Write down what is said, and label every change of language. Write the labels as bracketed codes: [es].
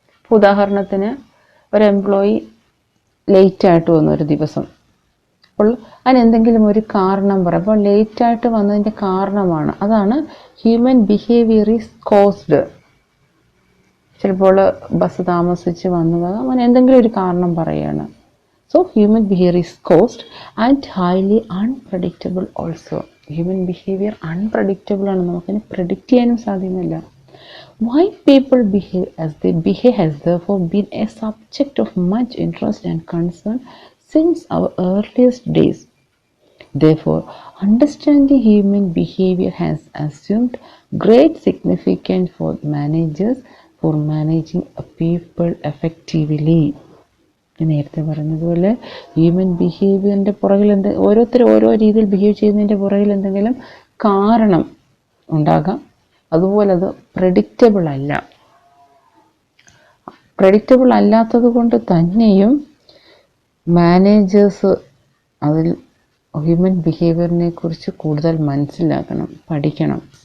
[ml] ഉദാഹരണത്തിന് ഒരു എംപ്ലോയി ലേറ്റായിട്ട് വന്നു ഒരു ദിവസം, അപ്പോൾ അതിനെന്തെങ്കിലും ഒരു കാരണം പറയും. അപ്പോൾ ലേറ്റായിട്ട് വന്നതിൻ്റെ കാരണമാണ്, അതാണ് [en] Human behaviour is caused. [ml] ചിലപ്പോൾ ബസ് താമസിച്ച് വന്നത് അങ്ങനെ എന്തെങ്കിലും ഒരു കാരണം പറയുകയാണ്. [en] So human behavior is caused and highly unpredictable also. Human behavior unpredictable [ml] ആണ്, നമുക്കതിനെ പ്രെഡിക്റ്റ് ചെയ്യാനും സാധ്യമല്ല. [en] Why people behave as they behave has therefore been a subject of much interest and concern since our earliest days. Therefore, understanding human behavior has assumed great significance for managers for managing a people effectively. [ml] നേരത്തെ പറഞ്ഞതുപോലെ human ബിഹേവിയറിൻ്റെ പുറകിൽ ഓരോരുത്തരും ഓരോ രീതിയിൽ behave ചെയ്യുന്നതിൻ്റെ പുറകിൽ എന്തെങ്കിലും കാരണം ഉണ്ടാകാം. അതുപോലെ അത് പ്രെഡിക്റ്റബിൾ അല്ല. പ്രെഡിക്റ്റബിൾ അല്ലാത്തത് കൊണ്ട് തന്നെയും മാനേജേഴ്സ് അതിൽ ഹ്യൂമൻ ബിഹേവിയറിനെ കുറിച്ച് കൂടുതൽ മനസ്സിലാക്കണം, പഠിക്കണം.